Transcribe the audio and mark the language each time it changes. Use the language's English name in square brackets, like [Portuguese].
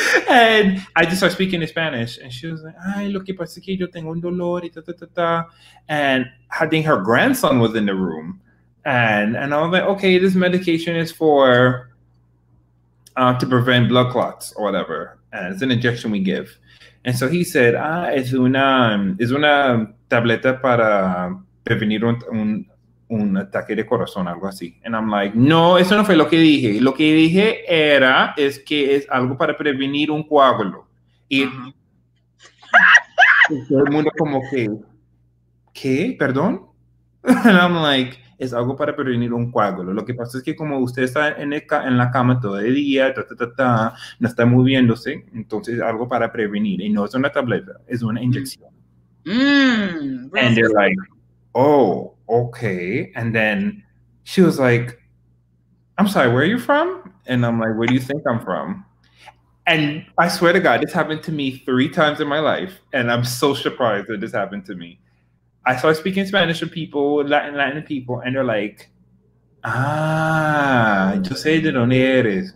[English] And I just started speaking in Spanish, and she was like, [Spanish] ay, lo que pasa es que yo tengo un dolor, y ta, ta, ta, ta. [English] And I think her grandson was in the room. And I was like, okay, this medication is for to prevent blood clots or whatever. And it's an injection we give. And so he said, [Spanish] es una tableta para prevenir un ataque de corazón, algo así. [English] And I'm like, [Spanish] no, eso no fue lo que dije. Lo que dije es que es algo para prevenir un coágulo. Y todo el mundo como que, ¿qué? ¿Perdón? [English] And I'm like, [Spanish] es algo para prevenir un coágulo. Lo que pasa es que como usted está en la cama todo el día, no está moviéndose, entonces algo para prevenir. Y no es una tableta, es una inyección. [English] And they're like, oh, okay. And then she was like, I'm sorry, where are you from? And I'm like, where do you think I'm from? And I swear to God, this happened to me 3 times in my life. And I'm so surprised that this happened to me. I started speaking Spanish to people, Latin people, and they're like, [Spanish] ah, yo sé de dónde eres.